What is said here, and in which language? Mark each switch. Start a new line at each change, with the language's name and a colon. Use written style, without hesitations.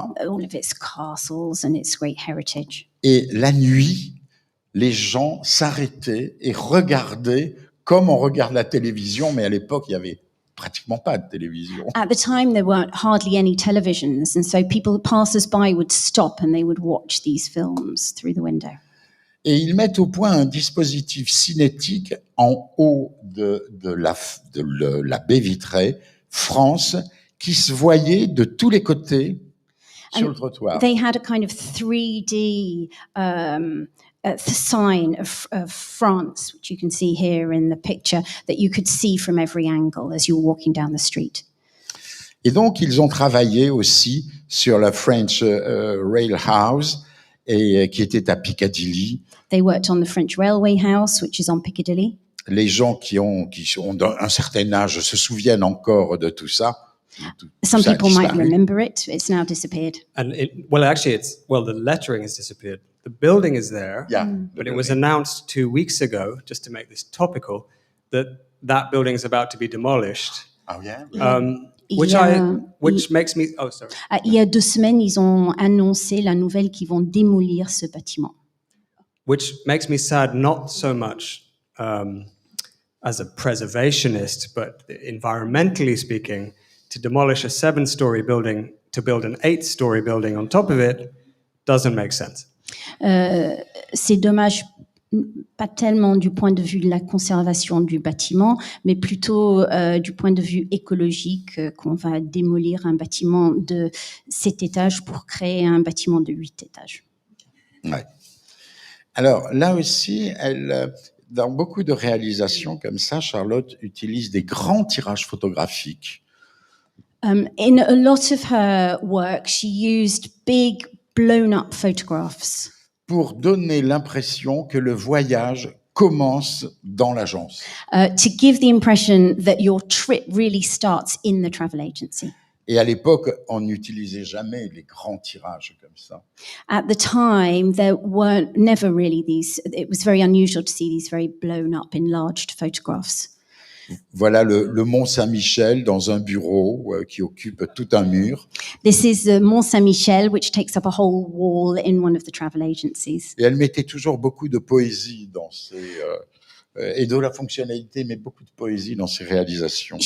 English: All of its castles and its great heritage.
French: Et la nuit, les gens s'arrêtaient et regardaient comme on regarde la télévision, mais à l'époque, il y avait pratiquement pas de télévision.
English: At the time, there weren't hardly any televisions, and so passers-by would stop and they would watch these films through the window.
French: Et ils mettent au point un dispositif cinétique en haut de la baie vitrée, France, qui se voyait de tous les côtés sur le trottoir.
English: They had a kind of 3D sign of France, which you can see here in the picture, that you could see from every angle as you were walking down the street.
French: Et donc, ils ont travaillé aussi sur la French Rail House, qui était à Piccadilly.
English: They worked on the French Railway House, which is on Piccadilly.
French: Les gens qui ont un certain âge se souviennent encore de tout ça.
English: Some people might remember it. It's now disappeared. And the lettering has disappeared. The building is there, but it was announced 2 weeks ago, just to make this topical, that building is about to be demolished. Oh yeah. Which makes me. Oh, sorry.
French: Il y a 2 semaines, ils ont annoncé la nouvelle qu'ils vont démolir ce bâtiment.
English: Which makes me sad, not so much as a preservationist, but environmentally speaking, to demolish a 7-story building to build an 8-story building on top of it doesn't make sense.
French: C'est dommage, pas tellement du point de vue de la conservation du bâtiment, mais plutôt du point de vue écologique, qu'on va démolir un bâtiment de 7 étages pour créer un bâtiment de 8 étages. Ouais. Alors là aussi, dans beaucoup de réalisations comme ça, Charlotte utilise des grands tirages photographiques.
English: In a lot of her work, she used big, blown-up photographs.
French: Pour donner l'impression que le voyage commence dans l'agence.
English: To give the impression that your trip really starts in the travel agency.
French: Et à l'époque, on n'utilisait jamais les grands tirages comme ça.
English: At the time, there were never really these. It was very unusual to see these very blown-up, enlarged photographs.
French: Voilà le Mont Saint-Michel dans un bureau qui occupe tout un mur.
English: This is the Mont Saint-Michel, which takes up a whole wall in one of the travel agencies.
French: Et elle mettait toujours beaucoup de poésie dans et de la fonctionnalité, mais beaucoup de poésie dans ses réalisations.